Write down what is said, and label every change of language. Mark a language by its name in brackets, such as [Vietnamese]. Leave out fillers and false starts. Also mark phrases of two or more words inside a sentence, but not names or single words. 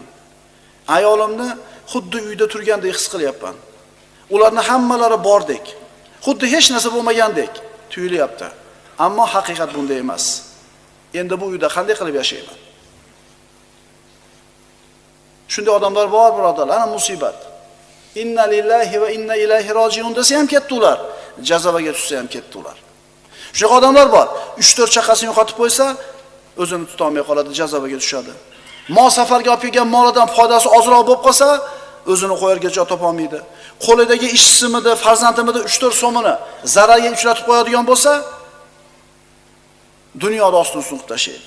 [Uzbek] Ayolimni xuddi uyda turgandek his qilyapman. Ularning hammalari bordek, xuddi hech narsa bo'lmagandek tuyulyapti. Ammo haqiqat bunday emas. Endi bu uyda qanday qilib yashayman? Shunday odamlar bor, birodarlar, ana musibat. [Arabic] إنا لله وإنا إليه راجعون [Uzbek] desa ham ketdi ular. Jazavaga tushsa ham ketdi ular. Shunaqa odamlar bor. 3-4 chaqasini yo'qotib qo'ysa, o'zini tuta olmay qoladi, jazavaga tushadi. Mol safarga olib kelgan molidan foydasi ozroq bo'lib qolsa, o'zini qo'yarga joy topa olmaydi. Qo'lidagi ishchimidi, farzandimidi 3-4 so'mini zararga uchratib qo'yadigan bo'lsa, dunyoda ostin suqib tashlaydi.